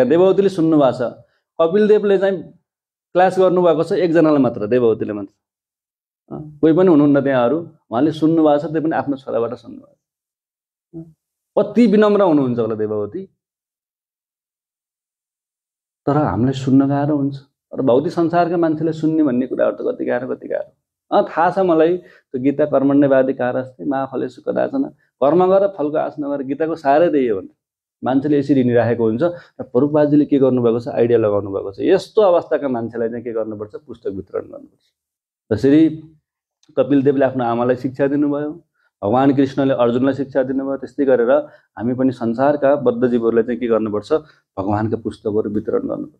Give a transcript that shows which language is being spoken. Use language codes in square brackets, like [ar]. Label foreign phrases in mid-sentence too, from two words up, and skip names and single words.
[ne] देवहूतिले सुन्नु भएको छ, कपिलदेवले चाहिँ क्लास गर्नुभएको छ एकजनालाई मात्र, देवहूतिले मात्र, कोही पनि हुनुहुन्न त्यहाँ अरू। उहाँले सुन्नु भएको छ, त्यो पनि आफ्नो छोराबाट सुन्नुभएको छ। कति विनम्र हुनुहुन्छ होला देवहूति। तर हामीलाई सुन्न गाह्रो हुन्छ। तर भौतिक संसारका मान्छेले सुन्ने भन्ने कुराहरू त कति गाह्रो कति गाह्रो। थाहा छ मलाई त्यो गीता [sa] कर्मण्यवादी कारस्ते मा फलेषु कदाचन, [ne] कर्म गर फलको आश नगर, गीताको सारै त्यही हो भने मान्छेले यसरी हिँडिराखेको हुन्छ। र प्रभुपादजीले के गर्नुभएको छ, आइडिया लगाउनु भएको छ, यस्तो अवस्थाका मान्छेलाई चाहिँ के गर्नुपर्छ, पुस्तक वितरण गर्नुपर्छ। जसरी कपिलदेवले आफ्नो आमालाई शिक्षा दिनुभयो, भगवान कृष्णले अर्जुनलाई शिक्षा दिनुभयो, त्यस्तै गरेर हामी पनि संसारका बद्ध जीवहरूलाई चाहिँ के गर्नुपर्छ, भगवानका पुस्तकहरू वितरण गर्नुपर्छ।